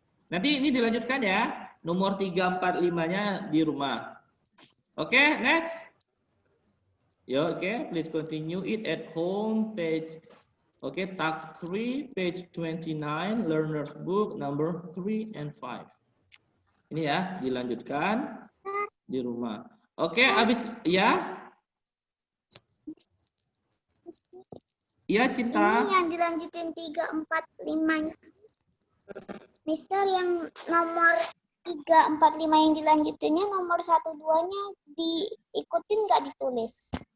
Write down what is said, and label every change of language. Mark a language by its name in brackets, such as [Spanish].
[Indonesian] Nanti ini dilanjutkan ya, nomor 3, 4, 5-nya di rumah. [English] Oke, next. Ya, oke, please continue it at home, page. Oke, task 3, page 29, learner's book number 3 and 5. [Indonesian] Ini ya, dilanjutkan di rumah. Oke, habis ya. Iya, Cinta. Ini yang dilanjutin 3, 4, 5. Mister, yang nomor 3, 4, 5 yang dilanjutinnya nomor 1, 2-nya diikutin nggak ditulis?